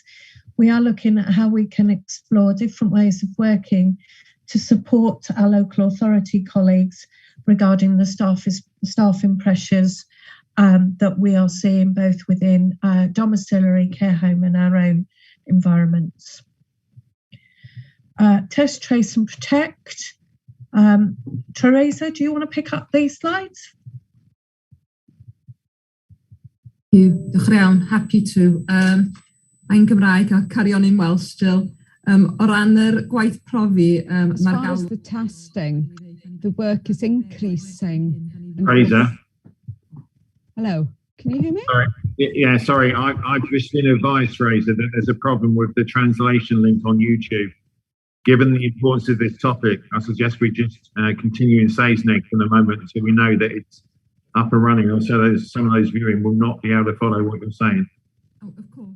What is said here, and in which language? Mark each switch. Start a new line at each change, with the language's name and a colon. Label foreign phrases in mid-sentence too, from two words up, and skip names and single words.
English: We are looking at how we can explore different ways of working to support our local authority colleagues regarding the staffing pressures that we are seeing both within domiciliary care home and our own environments. Test, trace and protect. Teresa, do you want to pick up these slides?
Welsh: Diolch yn iawn,
English: happy to.
Welsh: Mae'n Gymraeg a
English: carry on in Welsh still.
Welsh: O ran yr gwaith profi,
English: as far as the testing, the work is increasing. Teresa. Hello, can you hear me? Sorry. Yeah, sorry. I've just been advised, Teresa, that there's a problem with the translation link on YouTube. Given the importance of this topic, I suggest we just continue in Saesneg for the moment until we know that it's up and running, or so some of those viewing will not be able to follow what you're saying.